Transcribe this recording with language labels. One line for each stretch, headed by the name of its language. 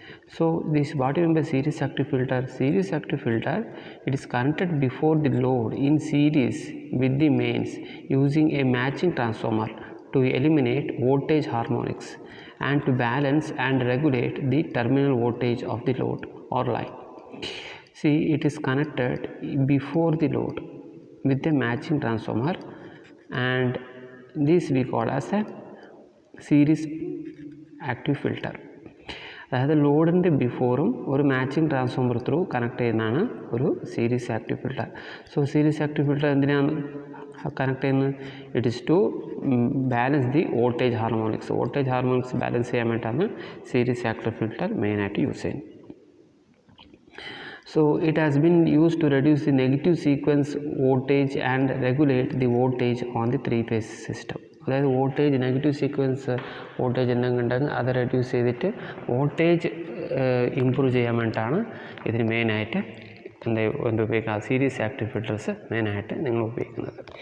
English: So this what you mean by series active filter? Series active filter, it is connected before the load in series with the mains using a matching transformer to eliminate voltage harmonics and to balance and regulate the terminal voltage of the load or line. See, it is connected before the load with a matching transformer, and this we call as a series active filter.
Malayalam: അതായത് ലോഡിൻ്റെ ബിഫോറും ഒരു matching transformer through connect ചെയ്യുന്നതാണ് ഒരു series active filter. So series active filter എന്തിനാണ് connect ചെയ്യുന്നത്?
English: It is to balance the voltage harmonics.
Malayalam: Voltage harmonics balance ചെയ്യാൻ വേണ്ടിയിട്ടാണ് series active filter മെയിനായിട്ട് use ചെയ്യുന്നത്.
English: So it has been used to reduce the negative sequence voltage and regulate the voltage on the three-phase system.
Malayalam: അതായത് voltage negative sequence voltage എന്തെങ്കിലും ഉണ്ടെങ്കിൽ അത് reduce ചെയ്തിട്ട് voltage improve ചെയ്യാൻ വേണ്ടിയിട്ടാണ് ഇതിന് മെയിനായിട്ട് എന്ത് ഉപയോഗിക്കുക, സീരീസ് ആക്റ്റീവ് ഫിൽട്ടേഴ്സ് മെയിനായിട്ട് നിങ്ങൾ ഉപയോഗിക്കുന്നത്.